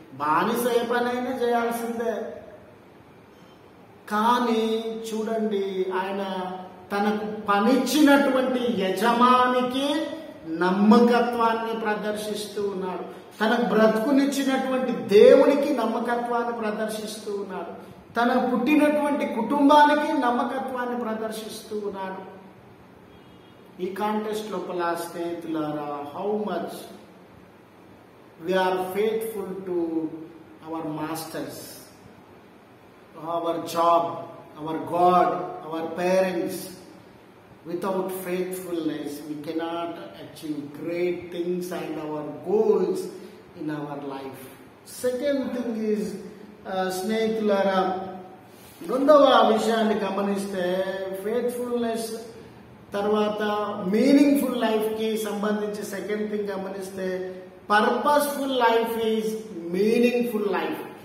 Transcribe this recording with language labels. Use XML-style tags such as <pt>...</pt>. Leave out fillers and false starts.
<te>బానిస ఏ పనైనా చేయాల్సిందే. కానీ చూడండి, ఆయన తనకు పనిచ్చినటువంటి యజమానికి నమ్మకత్వాన్ని ప్రదర్శిస్తూ ఉన్నాడు, తన బ్రతుకునిచ్చినటువంటి దేవునికి నమ్మకత్వాన్ని ప్రదర్శిస్తూ ఉన్నాడు, తన పుట్టినటువంటి కుటుంబానికి నమ్మకత్వాన్ని ప్రదర్శిస్తూ ఉన్నాడు. ఈ కాంటెస్ట్ లోపల స్నేహితులారా,</te> <en>How much we are faithful to our masters. our job, our God, our parents. Without faithfulness, we cannot achieve great things and our goals in our life. Second thing is,</en> <te>స్నేహితులారా, రెండవ విషయాన్ని గమనిస్తే</te> <en>faithfulness</en> <te>తర్వాత</te> <en>meaningful లైఫ్కి</en> <te>సంబంధించి</te> <en>second thing</en> <te>గమనిస్తే</te> <en>Purposeful life is meaningful life.</en>